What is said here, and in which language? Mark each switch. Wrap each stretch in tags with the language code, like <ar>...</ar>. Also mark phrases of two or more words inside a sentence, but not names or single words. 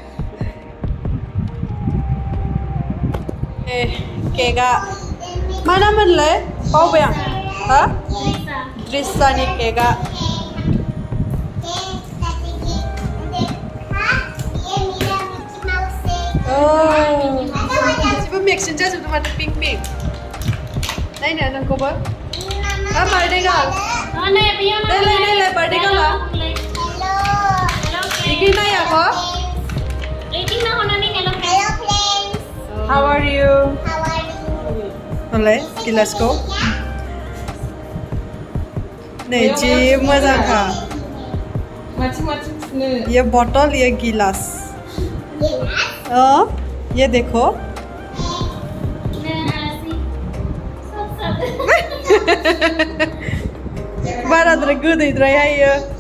<brx>केकआ मा नाममोनलाय बावबाय आं हा द्रिसानि केकआ गासिबो मिक्सिं जाजोबदों माथो पिंक नायनो नोंखौबो बार्थडे गाल नायलाय बार्थडे गाला बिदि नायाख'</brx> <en>How are you?</en> <brx>होनलाय गिलासखौ नै जि मोजांखा</brx> <hi>ये बॉटल ये गिलास ये देखो</hi> <brx>बाराद्राय गोदैद्राय हायो</brx>